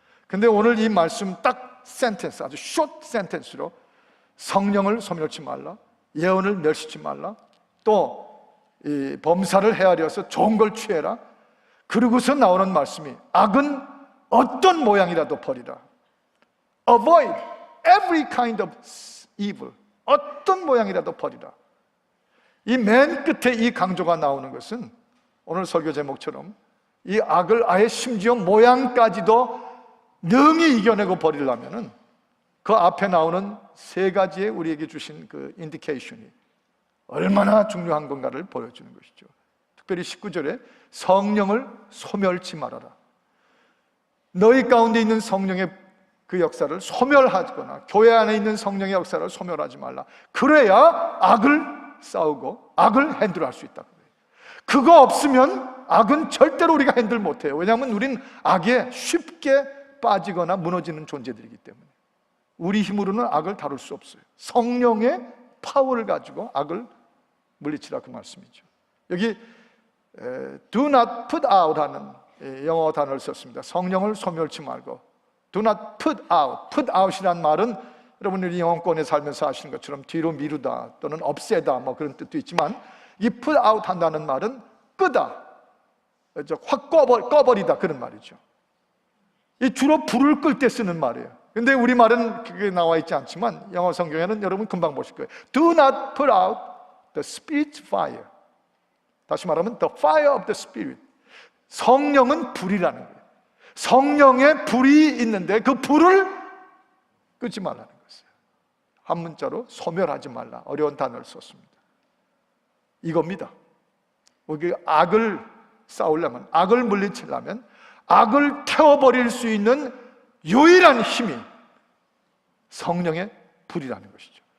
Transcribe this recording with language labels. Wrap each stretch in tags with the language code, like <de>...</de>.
<ko>근데 오늘 이 말씀 딱 센텐스, 아주 숏 센텐스로 성령을 소멸치 말라, 예언을 멸시치 말라, 또 이 범사를 헤아려서 좋은 걸 취해라, 그러고서 나오는 말씀이 악은 어떤 모양이라도 버리라.</ko> <en>Avoid every kind of evil.</en> <ko>어떤 모양이라도 버리라. 이 맨 끝에 이 강조가 나오는 것은 오늘 설교 제목처럼 이 악을 아예 심지어 모양까지도 능히 이겨내고 버리려면은 그 앞에 나오는 세 가지의 우리에게 주신 그 인디케이션이 얼마나 중요한 건가를 보여주는 것이죠. 특별히 19절에 성령을 소멸치 말아라. 너희 가운데 있는 성령의 그 역사를 소멸하거나 교회 안에 있는 성령의 역사를 소멸하지 말라. 그래야 악을 싸우고 악을 핸들할 수 있다. 그거 없으면 악은 절대로 우리가 핸들 못해요. 왜냐하면 우린 악에 쉽게 빠지거나 무너지는 존재들이기 때문에 우리 힘으로는 악을 다룰 수 없어요. 성령의 파워를 가지고 악을 물리치라, 그 말씀이죠. 여기</ko> <en>do not put out</en> <ko>하는 영어 단어를 썼습니다. 성령을 소멸치 말고</ko> <en>do not put out.</en> <ko>put out이란 말은 여러분들이 영어권에 살면서 아시는 것처럼 뒤로 미루다 또는 없애다 그런 뜻도 있지만, 이 put out 한다는 말은 끄다, 확 꺼버리다, 그런 말이죠. 이 주로 불을 끌 때 쓰는 말이에요. 근데 우리말은 그게 나와 있지 않지만 영어 성경에는 여러분 금방 보실 거예요.</ko> <en>Do not put out the Spirit's fire.</en> <ko>다시 말하면</ko> <en>the fire of the Spirit.</en> <ko>성령은 불이라는 거예요. 성령의 불이 있는데 그 불을 끄지 말라는 것이에요. 한 문자로 소멸하지 말라, 어려운 단어를 썼습니다. 이겁니다. 우리 악을 싸우려면, 악을 물리치려면, 악을 태워버릴 수 있는 유일한 힘이 성령의 불이라는 것이죠.</ko>